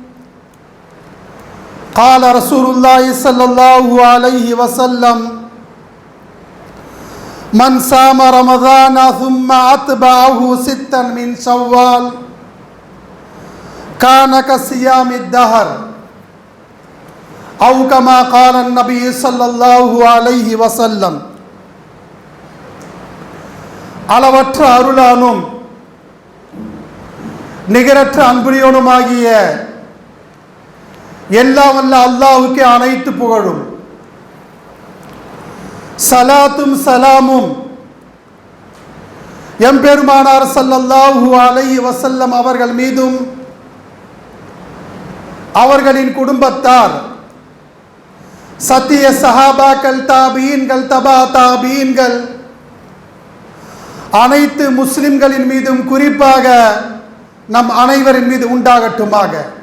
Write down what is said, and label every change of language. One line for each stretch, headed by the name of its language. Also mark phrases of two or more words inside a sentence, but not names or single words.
Arabic: قال رسول الله صلى الله عليه وسلم: من صام رمضان ثم أتبعه 6 من شوال كان كصيام الدهر أو كما قال النبي صلى الله عليه وسلم.
Tamil: அளவற்ற அருளானும் நிகரற்ற அன்புடையோனுமாகிய எல்லாம் வல்ல அல்லாஹ்வுக்கே அனைத்து புகழும், சலாத்தும் சலாமும் எம்பெருமானார்
Arabic: صلى الله عليه وسلم
Tamil: அவர்கள் மீதும், அவர்களின் குடும்பத்தார், சத்திய சஹாபாக்கள், தாபீன்கள், தபா தாபீன்கள், அனைத்து முஸ்லிம்களின் மீதும், குறிப்பாக நம் அனைவரின் மீது உண்டாகட்டுமாக.